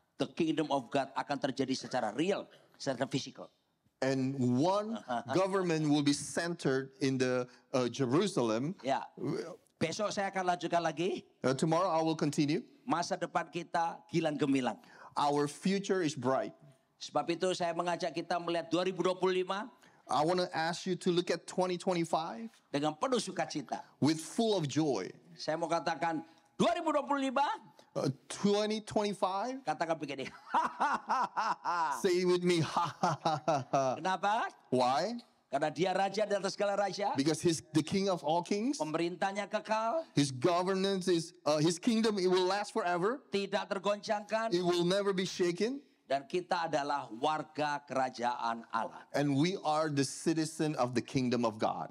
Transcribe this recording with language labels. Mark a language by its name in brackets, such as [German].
[English] The kingdom of God [Indonesian] akan terjadi secara real, secara physical. [English] And one government will be centered in the Jerusalem. [Indonesian] Ya, besok saya akan lanjutkan lagi. [English] Tomorrow I will continue. [Indonesian] Masa depan kita gilang gemilang. [English] Our future is bright. [Indonesian] Sebab itu saya mengajak kita melihat 2025 [English] I want to ask you to look at 2025 [Indonesian] dengan penuh sukacita. [English] with full of joy. [Indonesian] Saya mau katakan 2025, [English] 2025, [Indonesian] katakan begini. [English] say it with me. [Indonesian] Kenapa? [English] Why? [Indonesian] Karena dia raja di atas segala raja. [English] Because he's the king of all kings. [Indonesian] Pemerintahnya kekal, [English] His governance is, his kingdom, it will last forever. [Indonesian] tidak tergoncangkan. [English] It will never be shaken. [Indonesian] Dan kita adalah warga kerajaan Allah. [English] And we are the citizen of the kingdom of God.